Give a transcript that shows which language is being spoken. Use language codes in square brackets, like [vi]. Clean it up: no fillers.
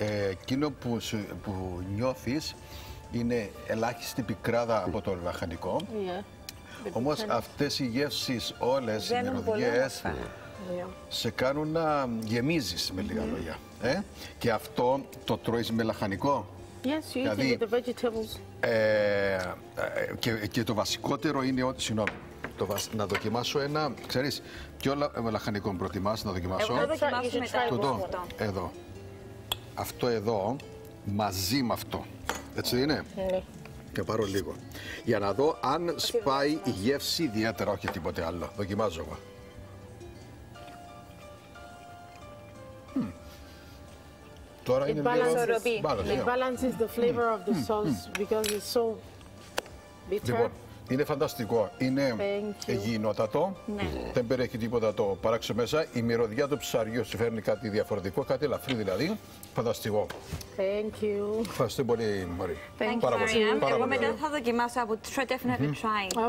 [el] Εκείνο που νιώθεις είναι ελάχιστη πικράδα από το λαχανικό. Όμως αυτές οι γεύσεις όλες, οι μυρωδιές, σε κάνουν να γεμίζεις, με λίγα λόγια. Και αυτό το τρώεις με λαχανικό. [en] Yes, you eat it with the vegetables. [el] Και το βασικότερο είναι ότι, συγγνώμη, να δοκιμάσω ένα, ξέρεις, ποιο λαχανικό προτιμάς να δοκιμάσω? Εγώ θα δοκιμάσω μετά. Τούτο, εδώ. Αυτό εδώ, μαζί με αυτό. Έτσι είναι? Ναι. Και πάρω λίγο. Για να δω αν σπάει η γεύση ιδιαίτερα, όχι τίποτε άλλο. Δοκιμάζω εγώ. Τώρα είναι [en] It balances the flavor of the sauce because it's so bitter. [el] Λοιπόν, είναι φανταστικό. Είναι υγιεινότατο. Δεν περιέχει τίποτα το παράξενο μέσα. Η μυρωδιά του ψαριού σου φέρνει κάτι διαφορετικό, κάτι ελαφρύ δηλαδή. Φανταστικό. [en] Thank you. [el] Ευχαριστώ πολύ, Μωρή. Πάρα πολύ. Εγώ μετά θα δοκιμάσω. [en] I would definitely try.